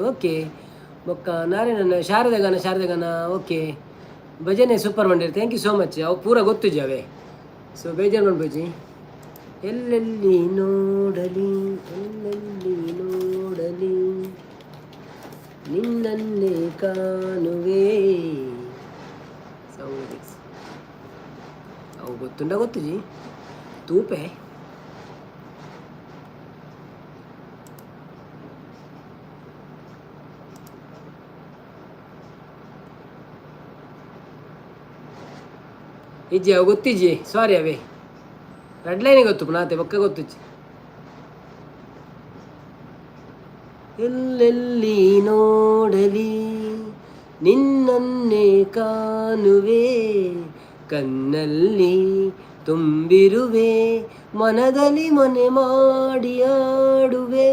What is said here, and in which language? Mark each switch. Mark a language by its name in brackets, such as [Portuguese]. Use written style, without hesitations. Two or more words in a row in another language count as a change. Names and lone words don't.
[Tulu] ಓಕೆ, ಬೊಕ್ಕ ನಾರಾಯಣನ ಶಾರದಗಾನ ಓಕೆ. [Kannada] ಭಜನೆ ಸೂಪರ್ ಮಾಡಿರಿ, [English] thank you so much. [Tulu] ಅವು ಪೂರ ಗೊತ್ತು ಜಾವೆ. ಸೊ ಬೇಜಾರು ಮಾಡ್ಬೋಜಿ. [Kannada] ಎಲ್ಲೆಲ್ಲಿ ನೋಡಲಿ ನಿನ್ನನ್ನೇ ಕಾಣುವೆ. [Tulu] ಅವು ಗೊತ್ತು ಜಿ ತೂಪೆ. ಇಜ್ಜಿ ಅವು ಗೊತ್ತಿಜ್ಜಿ, ಸಾರಿ ಅವೇ ರೆಡ್ ಲೈನಿಗೆ ಗೊತ್ತು ನಾತೆ ಬೊಕ್ಕ ಗೊತ್ತಿಜ್ಜಿ. [Kannada] ಎಲ್ಲೆಲ್ಲಿ ನೋಡಲಿ ನಿನ್ನನ್ನೇ ಕಾಣುವೆ, ಕಣ್ಣಲ್ಲಿ ತುಂಬಿರುವೆ, ಮನದಲ್ಲಿ ಮನೆ ಮಾಡಿ ಆಡುವೆ.